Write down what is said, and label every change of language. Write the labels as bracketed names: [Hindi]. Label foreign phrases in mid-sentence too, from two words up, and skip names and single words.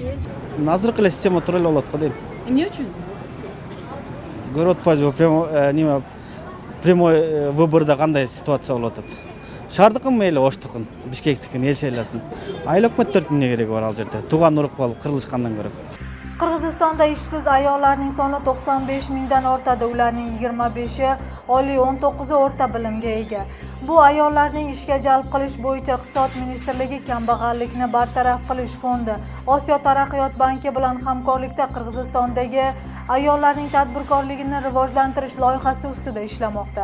[Kyrgyz] Азыркы эле система тура эле болот го дейм. Эмне үчүн? Көрүп атпайбы [Russian] прямой выборда [Kyrgyz] кандай ситуация болуп атат. Шаардыкын мейли Оштукун, Бишкектикин эл шайласын. Айыл өкмөттөрдүн эмне кереги бар ал жерде? Тууган урук болуп кырылышкандан көрө. [Uzbek] Qirg'izistonda ishsiz ayollarning soni 95 mingdan ortadi. Ularning 25i oliy, 19i o'rta bilimga ega. Bu ayollarning ishga jalb qilish bo'yicha Iqtisod ministrligi kambag'allikni bartaraf qilish fondi Osiyo taraqqiyot banki bilan hamkorlikda Qirg'izistondagi ayollarning tadbirkorligini rivojlantirish loyihasi ustida ishlamoqda.